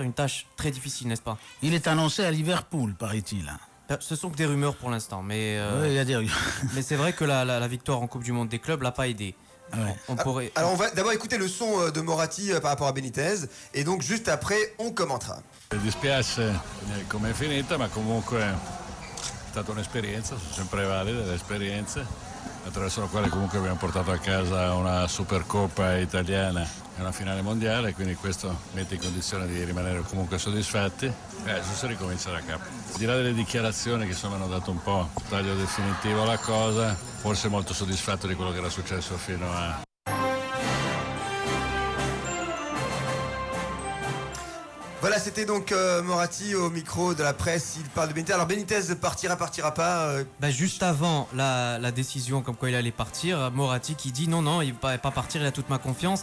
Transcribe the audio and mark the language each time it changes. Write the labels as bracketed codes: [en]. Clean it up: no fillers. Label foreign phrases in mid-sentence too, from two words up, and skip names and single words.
[fr] Une tâche très difficile, n'est-ce pas? Il est annoncé à Liverpool, paraît-il. Ce sont que des rumeurs pour l'instant, mais il y a des rumeurs. Mais c'est vrai que la victoire en Coupe du Monde des clubs l'a pas aidé. Ouais. Alors on va d'abord écouter le son de Moratti par rapport à Benitez et donc juste après on commentera. [it] Mi dispiace come è finita, ma comunque è stata un'esperienza, sono sempre valide le esperienze, attraverso la quale comunque abbiamo portato a casa una Supercoppa italiana e una finale mondiale, quindi questo mette in condizione di rimanere comunque soddisfatti. Adesso si ricomincia da capo. Al di là delle dichiarazioni che insomma hanno dato un po' taglio definitivo alla cosa, forse molto soddisfatto di quello che era successo fino a... [fr] Voilà, c'était donc Moratti au micro de la presse. Il parle de Benitez. Alors Benitez partira pas. Juste avant la décision comme quoi il allait partir, Moratti qui dit non, il va pas partir, il a toute ma confiance.